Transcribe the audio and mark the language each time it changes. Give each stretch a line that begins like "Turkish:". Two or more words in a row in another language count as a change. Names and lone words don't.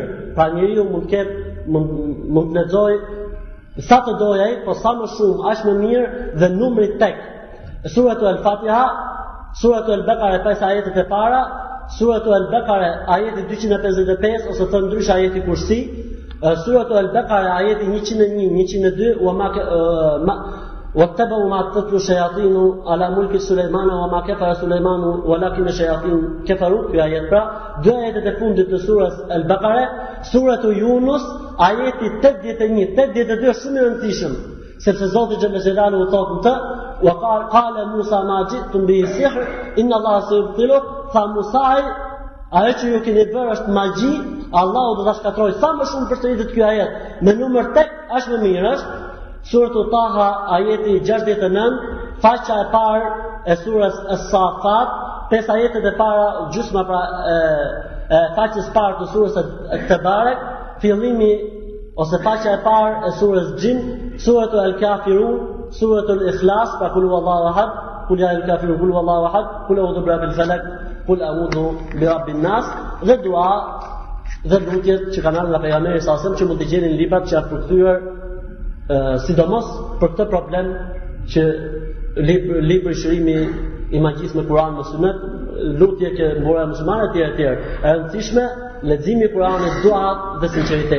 Albanian: Pra njeriu mund të lexojë sa të dojë ai, po sa më shumë, aq më mirë, dhe numri tek. Suratu Al-Fatiha, suratu Al-Baqara 5 ajetet e para, suratu Al-Baqara ajeti 255 ose thënë ndryshe ajeti Kursi, suratu Al-Baqara ajeti 101, 102
Arabic: واتبعوا ما تتلو الشياطين على ملك سليمان وما كفر سليمان ولكن الشياطين كفروا في آيات
Albanian: pra dy ajetet e fundit të surës Al-Baqara, suratu Yunus ajeti 81, 82 shumë i rëndësishëm, sepse Zoti
Arabic: جل جلاله
Albanian: thotë në të
Arabic: وقال موسى ما جئتم به سحر إن الله سيبطل,
Albanian: tha Musai, ajo që ju keni bërë është magji, Allahu do ta shkatrojë sa më shumë përsëritet ky ajet me numër tek, aq më mirë është. Suratu Taha ajeti 69, faqja e parë e surës As-Safat, 5 ajetet e para, gjysma pra faqes parë të surës At-Tabarak, fillimi ose faqja e parë e surës Jin, suratu Al-Kafirun, suratu Al-Ikhlas, pra
Arabic: قل هو الله أحد قل يا الكافرون قل هو الله أحد قل أعوذ برب الفلق قل أعوذ برب الناس,
Albanian: dhe dua dhe lutjet që kanë ardhur nga pejgamberi
Arabic: صلى الله عليه وسلم,
Albanian: që mund të gjeni në librat që janë përkthyer sidomos për këtë problem që libri shërimi i magjisë me Kur'an me Sunet, lutje që mburojnë muslimanët etj. E rëndësishme leximi i Kur'anit, dua dhe sinqeritet.